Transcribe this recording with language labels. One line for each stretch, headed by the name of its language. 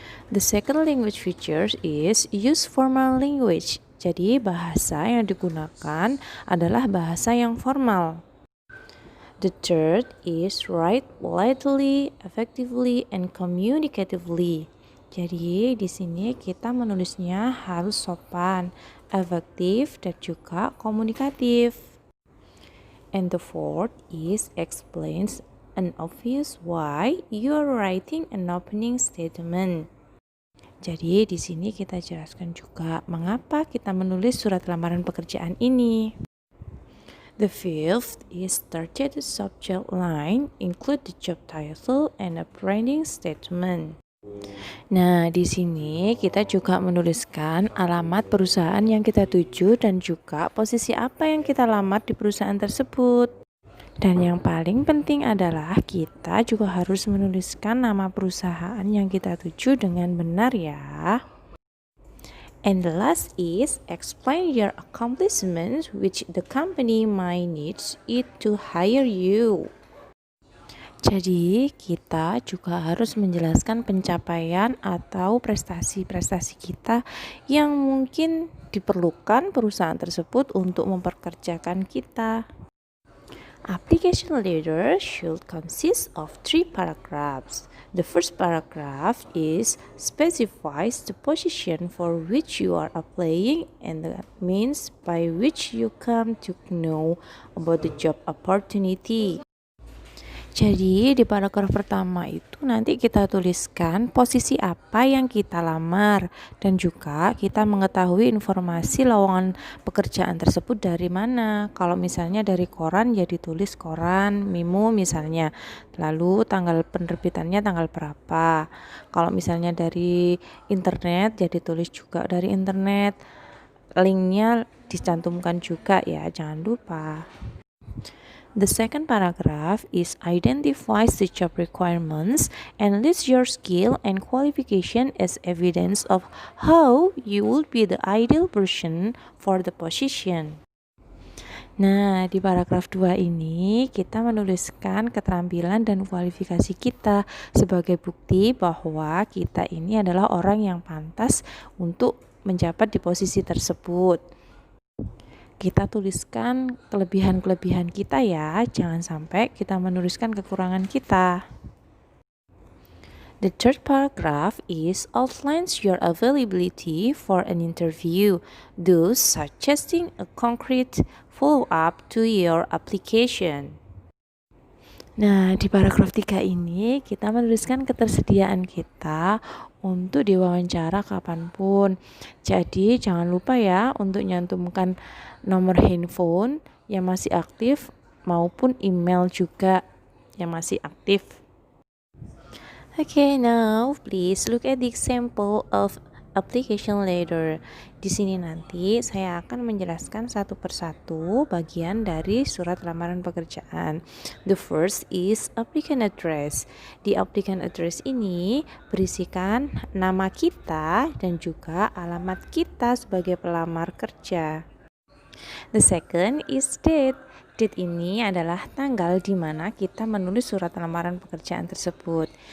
English: The second language feature is use formal language.
Indonesian: Jadi bahasa yang digunakan adalah bahasa yang formal.
English: The third is write politely, effectively, and communicatively.
Indonesian: Jadi di sini kita menulisnya harus sopan, efektif, dan juga komunikatif.
English: And the fourth is explains an obvious why you are writing an opening statement.
Indonesian: Jadi di sini kita jelaskan juga mengapa kita menulis surat lamaran pekerjaan ini.
English: The fifth is started subject line, include the job title and a branding statement.
Indonesian: Nah, di sini kita juga menuliskan alamat perusahaan yang kita tuju dan juga posisi apa yang kita lamar di perusahaan tersebut. Dan yang paling penting adalah kita juga harus menuliskan nama perusahaan yang kita tuju dengan benar ya.
English: And the last is explain your accomplishments which the company might need it to hire you.
Indonesian: Jadi kita juga harus menjelaskan pencapaian atau prestasi-prestasi kita yang mungkin diperlukan perusahaan tersebut untuk memperkerjakan kita.
English: Application letter should consist of 3 paragraphs. The first paragraph is specifies the position for which you are applying and the means by which you come to know about the job opportunity.
Indonesian: Jadi di paragraf pertama itu nanti kita tuliskan posisi apa yang kita lamar dan juga kita mengetahui informasi lowongan pekerjaan tersebut dari mana. Kalau misalnya dari koran ya ditulis koran, Mimo misalnya. Lalu tanggal penerbitannya tanggal berapa. Kalau misalnya dari internet ya ditulis juga dari internet. Linknya dicantumkan juga ya, jangan lupa.
English: The second paragraph is identifies the job requirements and lists your skill and qualification as evidence of how you would be the ideal person for the position.
Indonesian: Nah, di paragraf 2 ini kita menuliskan keterampilan dan kualifikasi kita sebagai bukti bahwa kita ini adalah orang yang pantas untuk menjabat di posisi tersebut. Kita tuliskan kelebihan-kelebihan kita ya, jangan sampai kita menuliskan kekurangan kita.
English: The third paragraph is outlines your availability for an interview, thus suggesting a concrete follow-up to your application.
Indonesian: Nah, di paragraf 3 ini kita menuliskan ketersediaan kita untuk diwawancara kapanpun. Jadi jangan lupa ya untuk nyantumkan nomor handphone yang masih aktif maupun email juga yang masih aktif.
English: Okay, now please look at the example of application letter.
Indonesian: Di sini nanti saya akan menjelaskan satu persatu bagian dari surat lamaran pekerjaan.
English: The first is applicant address.
Indonesian: Di applicant address ini berisikan nama kita dan juga alamat kita sebagai pelamar kerja.
English: The second is date.
Indonesian: Date ini adalah tanggal di mana kita menulis surat lamaran pekerjaan tersebut.